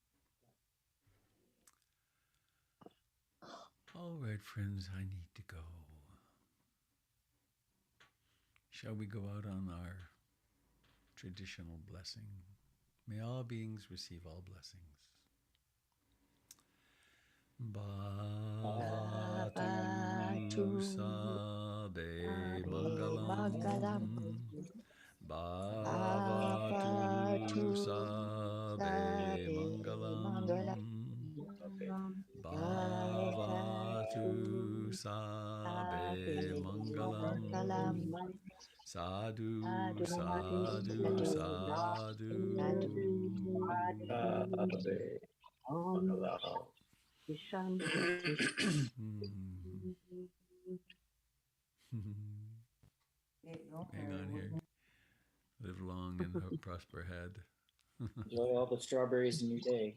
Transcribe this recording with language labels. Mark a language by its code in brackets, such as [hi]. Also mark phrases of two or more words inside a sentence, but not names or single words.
[en] All right, friends, I need to go. Shall we go out on our traditional blessing? May all beings receive all blessings. [pi] Bhavatu sabe mangalam. Bhavatu sabe mangalam. Bhavatu sabe mangalam. Sadhu, sadhu, sadhu. [en] Hang on here. Live long and prosper ahead. enjoy all the strawberries in your day.